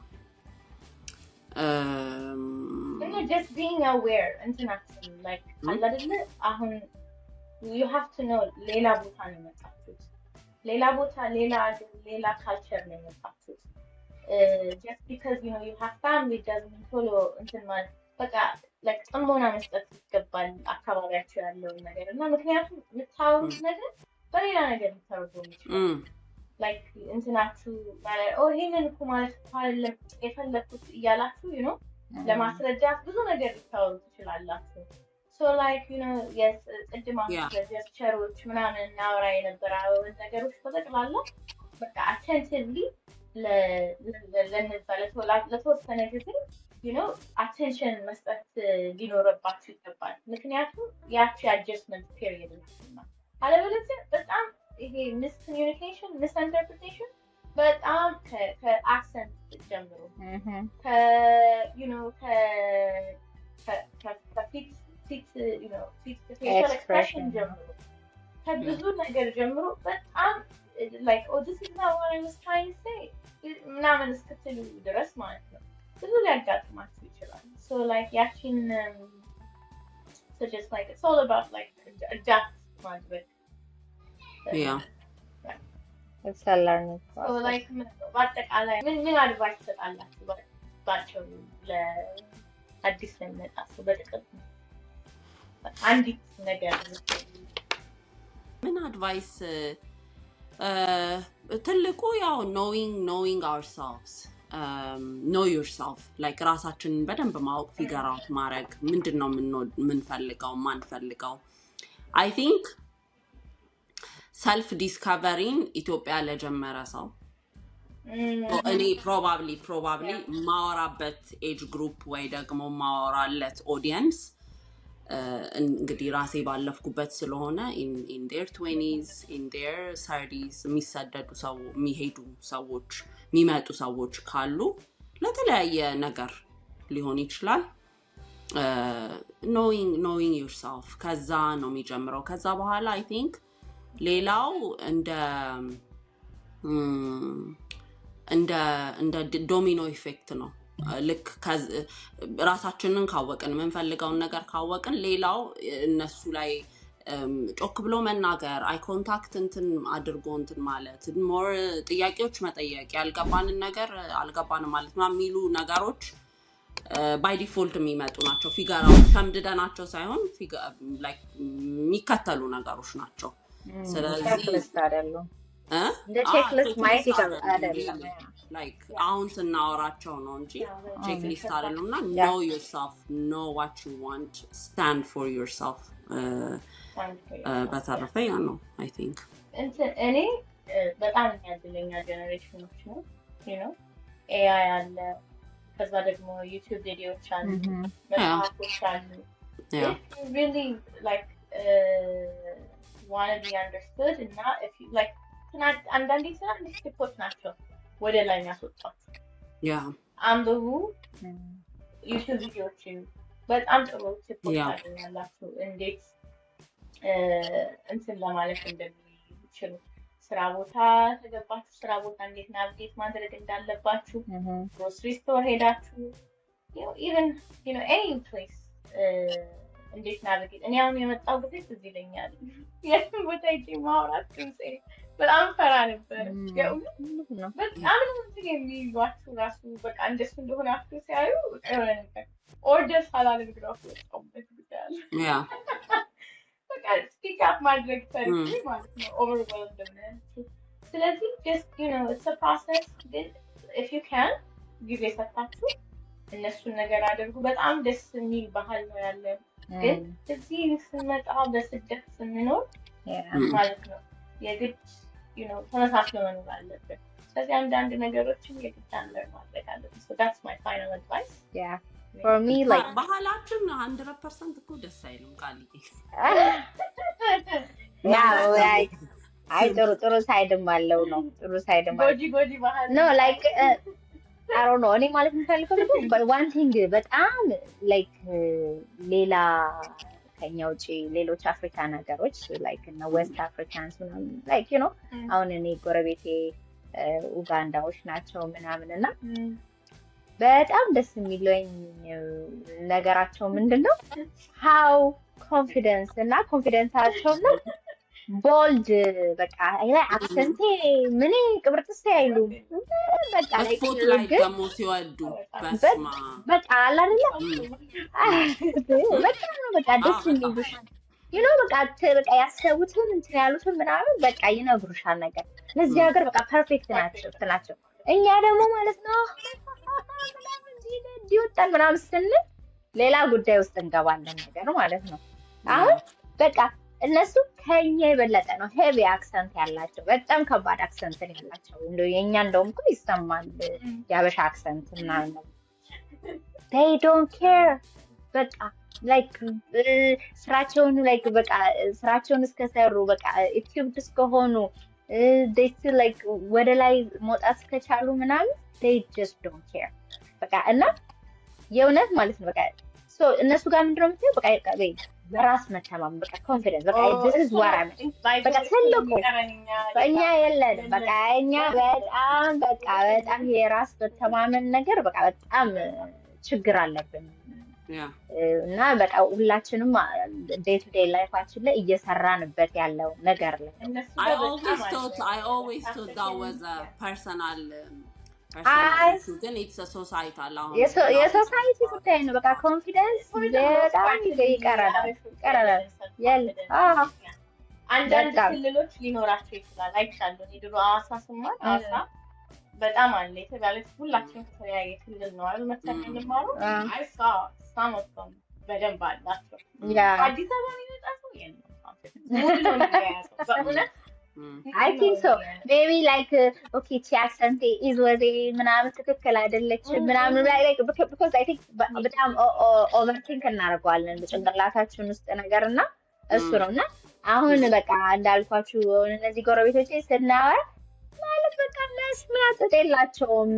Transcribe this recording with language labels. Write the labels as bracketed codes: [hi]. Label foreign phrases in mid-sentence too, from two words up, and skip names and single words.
[en] just being aware international like [am] አለ አይደል አሁን [en] you have to know [am] ሌላ ቦታ ነው የመጣችሁት ሌላ ቦታ ሌላ ካልቸር ነው የመጣችሁት [en] just because you know you have family doesn't mean follow [am] እንትን ማለት በቃ like ጥሞና መስጠት ይገባል አካባቢያችሁ ያለው ነገር እና ምክንያቱም የምታወሩት ነገር በሌላ ነገር ልታወሩ ይችላል like እንትናችሁ ማለት ይሄንን እኮ ማለት አይደለም የፈለኩት እያላችሁ [en] you know [am] ለማስረዳት ብዙ ነገር ልታወሩ ትችላላችሁ [en] so like you know yes [am] ቅድማ ጀስቸሮች ምናምን እናወራ የነበረው ነገሮች በጠቅላላ በቃ attentively ለተወሰነ ጊዜ [en] you know [am] attention መስጠት ሊኖርባችሁ ይገባል ምክንያቱም ያቺ [en] adjustment period [am] ነው አለበለዚያ በጣም ይሄ [en] miscommunication misinterpretation [am] በጣም ከአክሰንት ጀምሮ [en] you know [am] ከፊት [en] you know facial expression [am] ጀምሮ ከብዙ ነገር ጀምሮ በጣም [en] like oh this is not what I was trying to say [am] ምናምን እስክትሉ ድረስ ማለት ነው ብዙ ሊያጋጥማችሁ ይችላል [en] so like [am] ያቺን [en] so just like it's all about like adapt [am] ማድረግ [en] it's a learning process [am] so like በአጠቃላይ ምን አድቫይስ ትሰጣላችሁ ባቸው ለአዲስ ለመጣ ሰው በጥቅል አንዲት ነገር ምን አድቫይስ ትልቁ ያው [en] knowing ourselves know yourself like [am] ራሳችንን በደንብ ማወቅ [en] figure out [am] ማድረግ ምንድነው ምንፈልገው ማንፈልገው [en] I think self discovering [am] ኢትዮጵያ ለጀመረ ሰው እኔ probably ማወራበት [en] age group [am] ወይ ደግሞ ማወራለት audience እንግዲህ ራሴ ባለፍኩበት ስለሆነ [en] in their 20s in their 30s [am] የሚሰደዱ ሰው የሚሄዱ ሰዎች የሚመጡ ሰዎች ካሉ ለተለያየ ነገር ሊሆን ይችላል [en] knowing yourself [am] ከዛ ነው የሚጀምረው ከዛ በኋላ [en] I think [am] ሌላው እንደ [en] domino effect [am] ነው ልክ ራሳችንን ካወቅን የምንፈልገውን ነገር ካወቅን ሌላው እነሱ ላይ ጮክ ብሎ መናገር [en] eye contact [am] እንትን አድርጎ እንትን ማለት ሞር ጥያቄዎች መጠየቅ ያልገባንን ነገር አልገባንም ማለት ነው የሚሉ ነገሮች [en] by default [am] የሚመጡ ናቸው ፊገራው ሸምድደናቸው ሳይሆን ላይክ የሚከተሉ ነገሮች ናቸው ስለዚህ [en] the checklist [am] ማየት አይደለም [en] like [am] አሁን ስናወራቸው ነው እንጂ [en] checklist አይደለምና know yourself know what you want stand for yourself [am] በተረፈ ያ ነው [en] I think [am] እኔ በጣም ያድለኛ ጀነሬሽኖች ነው [en] you know [am] AI አለ ከዛ ደግሞ YouTube ቪዲዮዎች አሉ መጽሐፎች አሉ [en] really like want to be understood and not if you like [am] አንዳንዴ ትናንሽ ቲፖች ናቸው ወደ ላይ የሚያስወጣት አንብቡ ዩቲዩብ ቪዲዮዎችን በጣም ጥሩ ቲፖች ታገኛላችሁ እንዴት እንትን ለማለት እንደሚችሉ ስራ ቦታ ተገባችሁ ስራ ቦታ እንዴት ናቪጌት ማድረግ እንዳለባችሁ [en] grocery store [am] ሄዳችሁ [en] even you know any place [am] እንዴት ናቪጌት እኔ አሁን የመጣው ጊዜ ትዝ ይለኛል የትም ቦታ ሄጄ ማውራት ትንሴ በጣም ፈራ ነበር በጣም ነው እንትን የሚሏችሁ ራሱ በቃ እንደሱ እንደሆናችሁ ሲያዩ የሆነ ነገር ኦርደር ሳላደርግራፉ ወጣሁበት ብቻል በቃ [en] speak up [am] ማድረግ ፈልጌ ማለት ነው ኦቨርዌልምድ ነው ስለዚህ [en] just you know it's a process [am] ግን [en] if you can [am] ጊዜ ሰጣችሁ እነሱን ነገር አድርጉ በጣም ደስ የሚል ባህል ነው ያለን ግን እዚህ ስንመጣ በስደት ስንኖር ማለት ነው የግድ [en] you know [am] ተመሳስሎ መኖር አለብን ስለዚህ አንዳንድ ነገሮችን የግድ አንደር ማድረግ አለብን [en] so that's my final advice for me like [am] ባህላችን 100% እኮ ደስ አይልም ቃልዬ like አይ ጥሩ ሳይድም አለው ነው ጥሩ ሳይድም ጎጂ ባህል [en] no like I don't know [am] እኔ ማለት የምፈልገው [en] but one thing በጣም [am] like ሌላ ከኛ ውጪ ሌሎች አፍሪካን ሀገሮች like እና [en] West Africans [am] ምናምን [en] like you know [am] አሁን እኔ ጎረቤቴ ኡጋንዳዎች ናቸው ምናምንና በጣም ደስ የሚለኝ ነገራቸው ምንድነው [en] how confidence [am] እና ኮንፊደንሳቸው ነው bold በቃ አይላ አክሰንቴ ምን ቅብርጥስ አይሉ በቃ ስፖትላይት ደግሞ ሲወዱ በቃ አለ በቃ ደስ የሚሉሽ [en] you know [am] በቃ ያሰቡትን እንትን ያሉትን ምናምን በቃ ይነግሩሻል ነገር ለዚህ ሀገር በቃ ፐርፌክት ናቸው እኛ ደግሞ ማለት ነው ዲዮጣን ምናምን ስንል ሌላ ጉዳይ ውስጥ እንገባለን ነገር ማለት ነው አሁን በቃ እነሱ ከኛ የበለጠ ነው [en] heavy accent [am] ያላቸው በጣም ከባድ አክሰንት ያላቸው እንደው የኛ እንደውም እኮ ይሰማል ያበሻ አክሰንት እና they [en] don't care [am] በቃ like ስራቸውን like በቃ ስራቸውን እስከሰሩ በቃ equipped እስከሆኑ [en] they still like [am] ወደ ላይ መውጣት እስከቻሉ ምናምን [en] they just don't care [am] በቃ እና የእውነት ማለት ነው በቃ so እነሱ ጋር ምንድነው የምትለው በቃ በራስ መተማመን በቃ ኮንፊደንስ በቃ [en] this is what I mean [am] በቃ ትልቁ በእኛ የለን በቃ እኛ በጣም የራስ መተማመን ነገር በቃ በጣም ችግር አለብን እና በቃ ሁላችንም [en] day to day [am] ላይፋችን ላይ እየሰራንበት ያለው ነገር ላይ [en] I always thought that was a personal ግን it's a societal አሁን [am] የሶሳይቲ ጉዳይ ነው በቃ ኮንፊደንስ በጣም ይቀራል አንዳንድ ክልሎች ሊኖራቸው ይችላል አይቻለሁ የድሮ አዋሳ ስማር አዋሳ በጣም አለ የተባለ ሁላችንም ከተለያየ ክልል ነው አይደል መተከል ማሩ [en] I saw some of them [am] በደንብ አላቸው አዲስ አበባ የሚመጣ ሰው የለም [en] I think so maybe like okay [am] ቺ [en] accent is was [am] ምናምን ትክክል አይደለች ምናምን [en] like because I think [am] በጣም overthink እናደርገዋለን በጭንቅላታችን ውስጥ ነገርና እሱ ነውና አሁን በቃ እንዳልኳችሁ እነዚህ ጎረቤቶቼ ስናወራ ማለት በቃ መስማት የላቸውም